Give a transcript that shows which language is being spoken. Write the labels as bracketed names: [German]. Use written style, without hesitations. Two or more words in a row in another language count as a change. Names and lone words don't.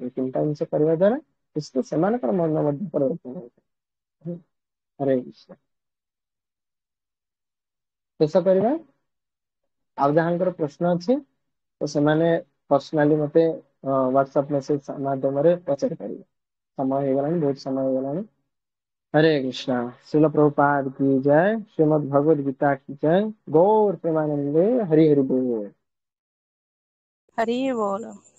[Odia] ଏ ତିନିଟା ଜିନିଷ କରିବା ଦ୍ୱାରା ନିଶ୍ଚିତ ସେମାନଙ୍କର ମନ ମଧ୍ୟ ପରିବର୍ତ୍ତନ ହୋଇଥାଏ। ହରେ କୃଷ୍ଣ। ଶେଷ କରିବା। ଆଉ ଯାହାଙ୍କର ପ୍ରଶ୍ନ ଅଛି ତ ସେମାନେ ପର୍ସନାଲି ମତେ ହ୍ୱାଟ୍ସଆପ ମେସେଜ ମାଧ୍ୟମରେ ପଚାରି ପାରିବେ। ସମୟ ହେଇଗଲାଣି, ବହୁତ ସମୟ ହେଇଗଲାଣି। [Hindi] हरे कृष्णा। श्रील प्रभुपाद की जय। श्रीमद् भगवद गीता की जय। गौर प्रेमानंदे। हरि हरि बोल। हरि बोल।